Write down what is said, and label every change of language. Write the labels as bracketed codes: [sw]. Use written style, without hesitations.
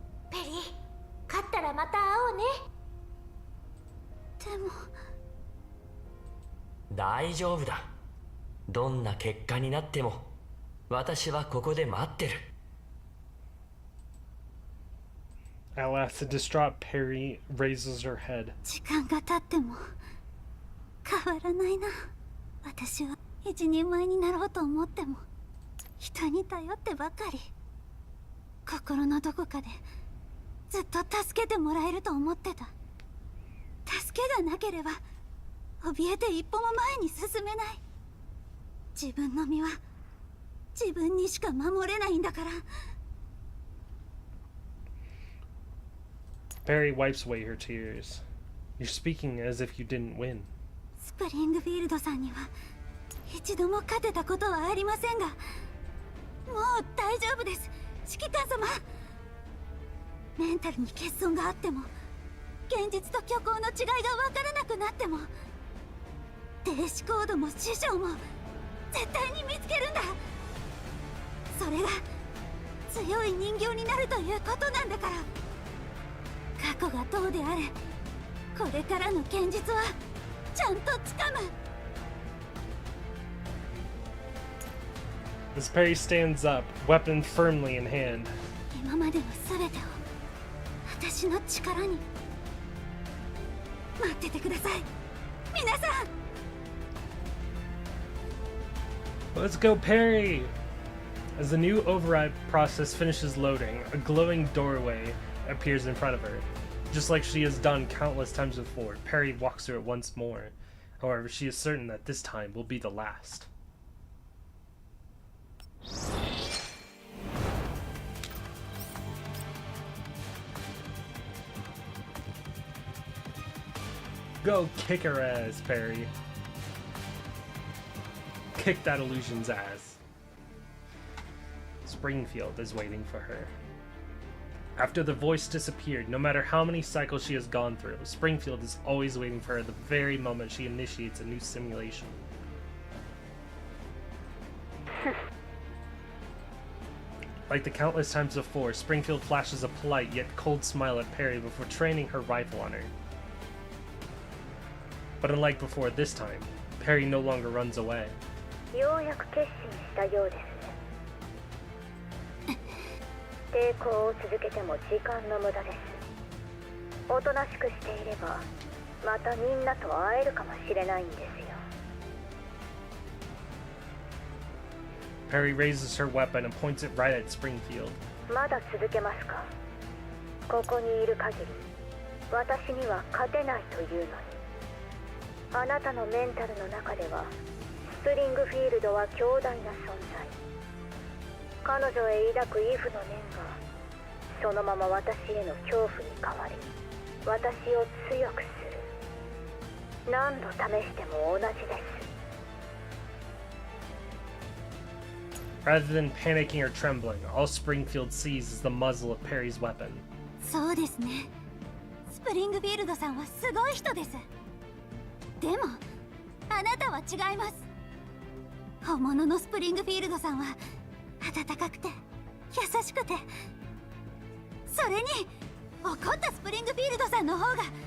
[ja] ペリー、勝ったらまた会おうね。でも大丈夫だ。どんな結果になっても私はここで待ってる。 At last, the distraught Perry raises her head. 時間が経っても変わらないな。私は一人前になろうと思っても人に頼ってばかり。心のどこかでずっと助けてもらえると思ってた。助けがなければ怯えて一歩も前に進めない。自分の身は自分にしか守れないんだから。 [en] Perry wipes away her tears. You're speaking as if you didn't win. [ja] スプリングフィールドさんには一度も勝てたことはありませんが、もう大丈夫です、指揮官様。メンタルに欠損があっても、現実と虚構の違いが分からなくなっても、停止コードも師匠も絶対に見つけるんだ。それが強い人形になるということなんだから。過去がどうであれ、これからの現実はちゃんとつかむ。 [en] As Perry stands up, weapon firmly in hand. [ja] 今までの全てを私の力に。待っててください、皆さん。 [en] Let's go, Perry! As the new override process finishes loading, a glowing doorway appears in front of her. Just like she has done countless times before, Perry walks through it once more. However, she is certain that this time will be the last. Go kick her ass, Perry. Kick that illusion's ass. Springfield is waiting for her. After the voice disappeared, no matter how many cycles she has gone through, Springfield is always waiting for her the very moment she initiates a new simulation. Like the countless times before, Springfield flashes a polite yet cold smile at Perry before training her rifle on her. But unlike before this time, Perry no longer runs away. [ja] ようやく決心したようですね。抵抗を続けても時間の無駄です。おとなしくしていればまたみんなと会えるかもしれないんですよ。 [en] Perry raises her weapon and points it right at Springfield. [ja] まだ続けますか。ここにいる限り私には勝てないというのに。あなたのメンタルの中ではスプリングフィールドは強大な存在。彼女へ抱くイフの念がそのまま私への恐怖に変わり、私を強くする。何度試しても同じです。 [en] Rather than panicking or trembling, all Springfield sees is the muzzle of Perry's weapon. [ja] そうですね。スプリングフィールドさんはすごい人です。でもあなたは違います。本物のスプリングフィールドさんは温かくて優しくて、それに怒ったスプリングフィールドさんの方が